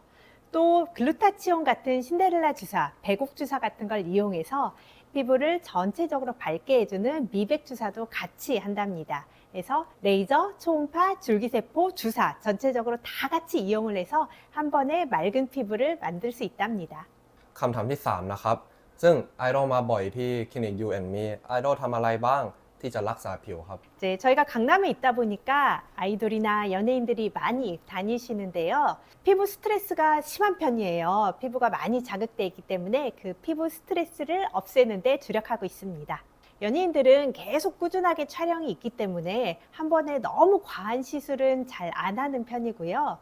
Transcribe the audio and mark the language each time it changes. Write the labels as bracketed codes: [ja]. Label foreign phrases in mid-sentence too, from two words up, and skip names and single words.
[ko] 또 글루타치온 같은 신데렐라 주사, 배곡 주사 같은 걸 이용해서 피부를 전체적으로 밝게 해주는 미백 주사도 같이 한답니다. 그래서 레이저, 초음파, 줄기세포, 주사 전체적으로 다 같이 이용을 해서 한 번에 맑은 피부를 만들 수 있답니다. [th] คำถามที่3นะครับซึ่งไอดอลมาบ่อยที่คลินิก U&Me ไอดอลทำอะไรบ้างที่จะรักษาผิวครับ [ko] 이제 저희가 강남에 있다 보니까 아이돌이나 연예인들이 많이 다니시는데요. 피부 스트레스가 심한 편이에요. 피부가 많이 자극돼 있기 때문에 그 피부 스트레스를 없애는 데 주력하고 있습니다. 연예인들은 계속 꾸준하게 촬영이 있기 때문에 한 번에 너무 과한 시술은 잘 안 하는 편이고요.